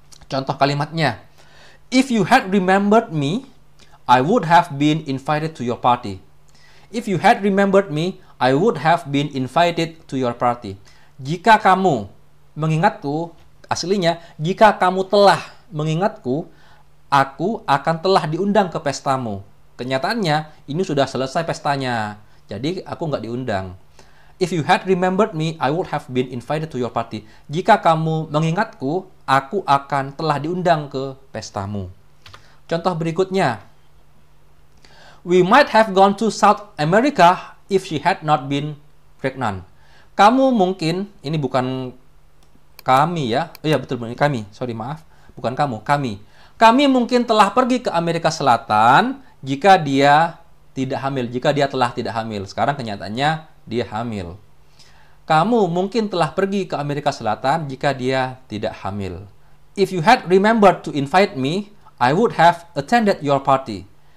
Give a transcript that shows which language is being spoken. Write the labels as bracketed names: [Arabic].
[Indonesian] Contoh kalimatnya, [English] if you had remembered me, I would have been invited to your party. If you had remembered me, I would have been invited to your party. [Indonesian] Jika kamu mengingatku, aslinya, jika kamu telah mengingatku, aku akan telah diundang ke pestamu. Kenyataannya, ini sudah selesai pestanya. Jadi, aku nggak diundang. [English] If you had remembered me, I would have been invited to your party. [Indonesian] Jika kamu mengingatku, aku akan telah diundang ke pestamu. Contoh berikutnya. [English] We might have gone to South America if she had not been pregnant. [Indonesian] Kamu mungkin, ini bukan kami ya. Oh iya betul, kami. Sorry, maaf. Bukan kamu, kami. Kami mungkin telah pergi ke Amerika Selatan jika dia tidak hamil. Jika dia telah tidak hamil. Sekarang kenyataannya dia hamil. Kamu mungkin telah pergi ke Amerika Selatan jika dia tidak hamil. [English] If you had remembered to invite me, I would have attended your party.